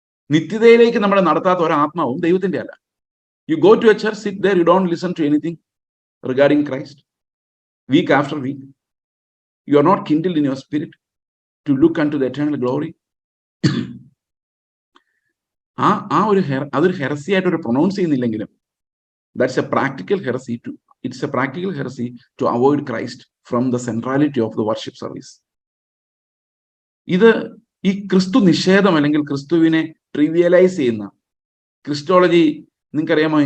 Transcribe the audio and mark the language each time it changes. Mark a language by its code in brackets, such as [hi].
[ml] നിത്യതയിലേക്ക് നമ്മളെ നടത്താത്ത ഒരാത്മാവും ദൈവത്തിന്റെ അല്ല. [en] You go to a church, sit there, you don't listen to anything regarding Christ. Week after week you are not kindled in your spirit to look unto the eternal glory. [ml] അതൊരു ഹെറസിയായിട്ട് ഒരു pronounce ചെയ്യുന്നില്ലെങ്കിലും [en] that's a practical heresy to it's a practical heresy to avoid Christ from the centrality of the worship service. [ml] ഇത് ഈ ക്രിസ്തു നിഷേധം അല്ലെങ്കിൽ ക്രിസ്തുവിനെ ട്രിവിയലൈസ് ചെയ്യുന്ന Christology നിങ്ങൾക്കറിയാമോ?